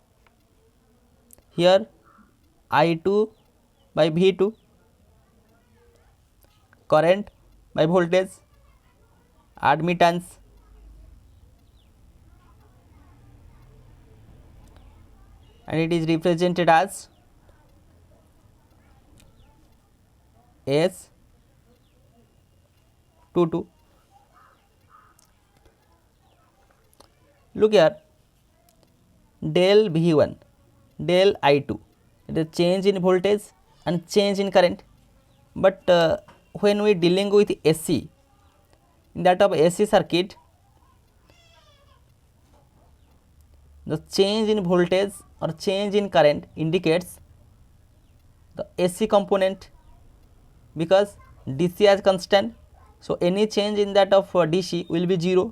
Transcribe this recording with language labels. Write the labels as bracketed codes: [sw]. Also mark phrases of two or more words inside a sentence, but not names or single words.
[en] Here I2 by V2, current by voltage, admittance, and it is represented as S22. Look here, del V1 del I2, it is change in voltage and change in current, but when we dealing with AC, in that of AC circuit, the change in voltage or change in current indicates the AC component, because DC as constant, so any change in that of DC will be 0.